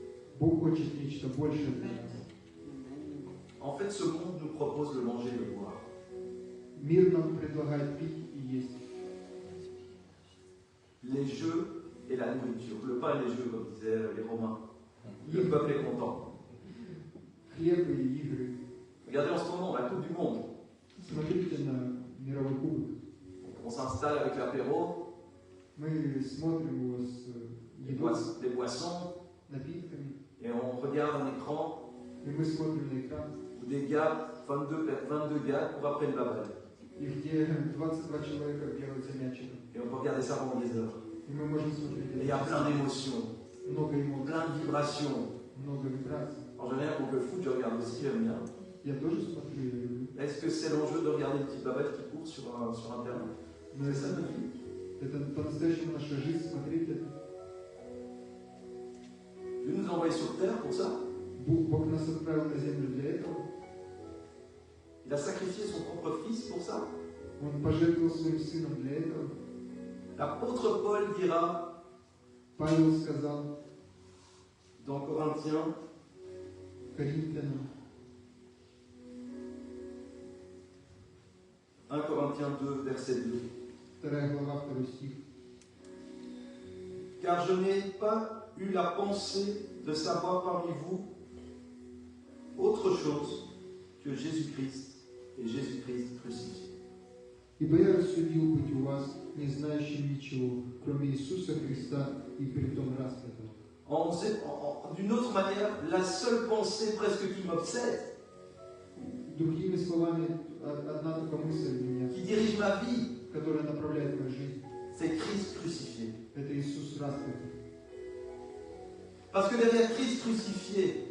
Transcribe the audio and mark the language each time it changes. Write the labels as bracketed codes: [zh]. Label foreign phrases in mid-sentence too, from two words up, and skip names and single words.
[ru] Бог хочет нечто большее для нас. [fr] En fait, ce monde nous propose de manger et de boire. [ru] Мир нам предлагает пить и есть. [fr] Les jeux et la nourriture. Le pain et les jeux, comme disaient les Romains. Le peuple est content. [ru] Хлеб и игры. [fr] Regardez en ce moment la Coupe du Monde. [ru] Смотрите на мировой кубок. [fr] On s'installe avec l'apéro, [ru] Мы смотрим его с едой, [fr] des boissons, [ru] напитками. [fr] et on regarde un écran [ru] И мы смотрим на экран, [fr] où des gars, 22 gars, courent après une baballe. [ru] и где 22 человека бегают за мячиком. [fr] Et on peut regarder ça pendant des heures. [ru] И мы можем смотреть [fr] Et il y a plein d'émotions, [ru] много эмоций, [fr] plein de vibrations. [ru] много вибраций. [fr] En général, pour le foot, je regarde aussi, j'aime bien. [ru] Я тоже смотрю, я люблю. [fr] Est-ce que c'est l'enjeu de regarder une petite babette qui court sur un terrain? [ru] Но [fr] C'est ça notre vie. [ru] это по-настоящему наша жизнь, смотреть это. [fr] Dieu nous a envoyés sur terre pour ça. [ru] Бог нас отправил на землю для этого. [fr] Il a sacrifié son propre fils pour ça. [ru] Он пожертвовал своим сыном для этого. [fr] L'apôtre Paul dira [ru] Павел сказал [fr] dans Corinthiens, [ru] Коринфянам, [fr] 1 Corinthiens 2, verset 2. [ru] 2 глава, 2 стих. [fr] Car je n'ai pas eu la pensée de savoir parmi vous autre chose que Jésus-Christ et Jésus-Christ crucifié. [ru] Ибо я рассудил быть у вас, не знающим ничего, кроме Иисуса Христа и притом распятого. [fr] D'une autre manière, la seule pensée presque qui m'obsède, [ru] Другими словами, одна только мысль меня, [fr] qui dirige ma vie, [ru] которая направляет мою жизнь, [fr] c'est Christ crucifié. [ru] это Иисус распятый. [fr] Parce que derrière Christ crucifié,